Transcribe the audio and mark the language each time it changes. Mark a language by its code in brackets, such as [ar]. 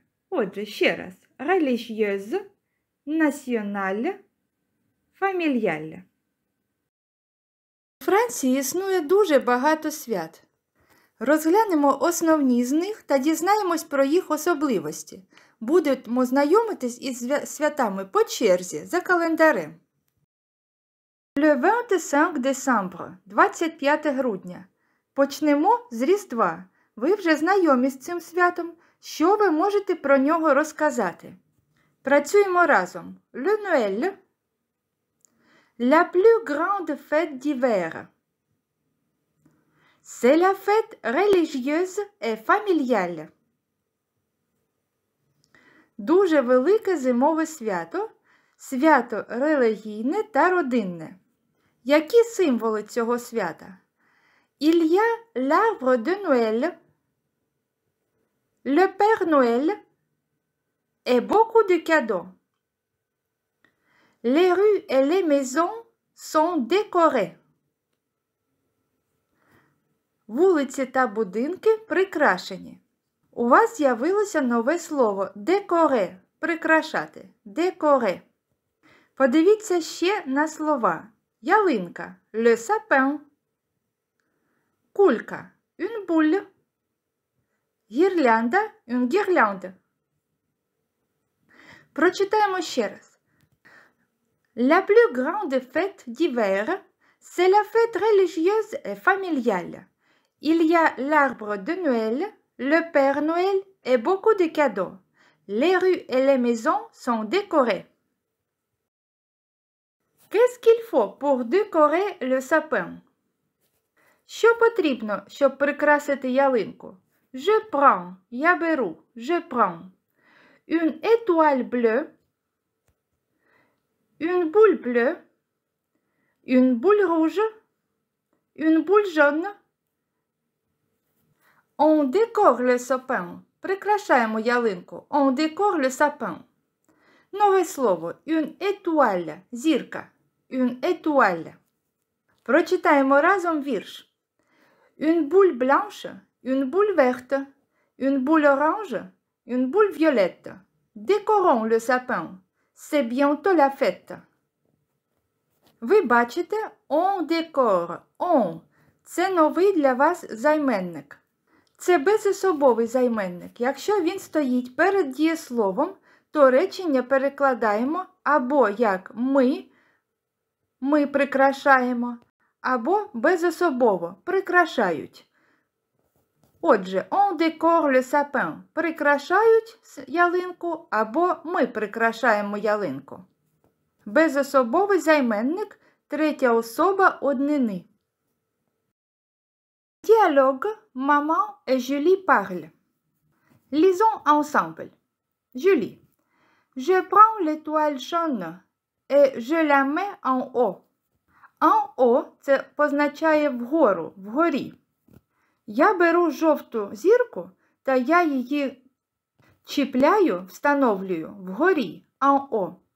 [uk] Отже, ще раз, [fr] religieuse, nationale, familiale. [uk] У Франції існує дуже багато свят. Розглянемо основні з них та дізнаємось про їх особливості. Будемо знайомитись із святами по черзі за календарем. [fr] Le 25 décembre, [uk] 25 грудня. Почнемо з Різдва. Ви вже знайомі з цим святом. Що ви можете про нього розказати? Працюємо разом. [fr] Le Noël. La plus grande fête d'hiver. C'est la fête religieuse et familiale. [uk] Дуже велике зимове свято, свято релігійне та родинне. Які символи цього свята? [fr] Il y a l'arbre de Noël, le Père Noël et beaucoup de cadeaux. Les rues et les maisons sont décorées. [uk] Вулиці та будинки прикрашені. У вас з'явилося нове слово «décorer» – прикрашати. «Décorer». Подивіться ще на слова. [fr] Ялинка – le sapin. Кулька – une boule. Гірлянда – une guirlande. [uk] Прочитаємо ще раз. [fr] La plus grande fête d'hiver, c'est la fête religieuse et familiale. Il y a l'arbre de Noël, le Père Noël et beaucoup de cadeaux. Les rues et les maisons sont décorées. Qu'est-ce qu'il faut pour décorer le sapin? [uk] Що потрібно, щоб прикрасити ялинку? [fr] Je prends, [uk] я беру, [fr] je prends. Une étoile bleue, une boule bleue, une boule rouge, une boule jaune. On décore le sapin. [uk] Прикрашаємо ялинку. [fr] On décore le sapin. [uk] Нове слово. [fr] Une étoile. Зірка. Une étoile. [uk] Прочитаємо разом вірш. [fr] Une boule blanche, une boule verte, une boule orange, une boule violette. Décorons le sapin. C'est bientôt la fête. [uk] Ви бачите, [fr] on décore. On. [uk] Це новий для вас займенник. Це безособовий займенник. Якщо він стоїть перед дієсловом, то речення перекладаємо або як ми прикрашаємо, або безособово прикрашають. [fr] Отже, on décore le sapin. [uk] Прикрашають ялинку, або ми прикрашаємо ялинку. Безособовий займенник, третя особа однини. [fr] Dialogue, maman et Julie parlent. Lisons ensemble. Julie. Je prends l'étoile jaune et je la mets en haut. [uk] En haut – це позначає вгору, вгорі. Я беру жовту зірку, та я її чіпляю, встановлюю вгорі, en haut.